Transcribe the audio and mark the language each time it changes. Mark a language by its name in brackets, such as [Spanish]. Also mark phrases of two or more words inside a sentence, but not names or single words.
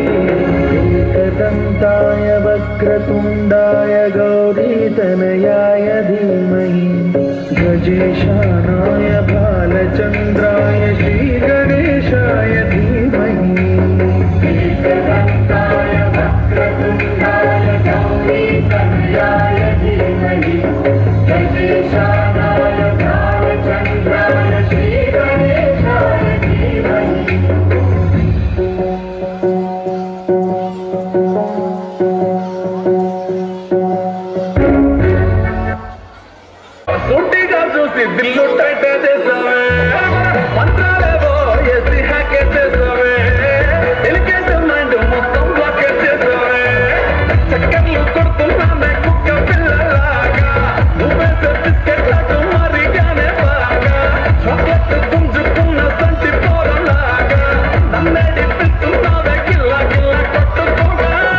[Sanskrit] एकदन्ताय वक्रतुण्डाय गौरीतनयाय धीमहि गजेशानाय भालचन्द्राय श्रीगणेशाय धीमहि एकदन्ताय वक्रतुण्डाय गौरीतनयाय धीमहि गजेशानाय भालचन्द्राय श्रीगणेशाय धीमहि [Telugu] దిల్లో టైట్ చేసావే మంత్రాలేవో ఎసి హ్యాక్ చేసావే ఎలికేషన్ మైండ్ మొత్తం బ్లాక్ చేసావే చక్కర్లు కొడుతున్నానే కుక్క పిల్లలాగా నువ్వే బిస్కెట్ లాగా మరిగానే బాగా చాక్లెట్ గుంజుకున్న సంటి పోరలాగా నన్నేడి పిస్తున్నావే కిల్ల కిల్ల కొట్టుకోగా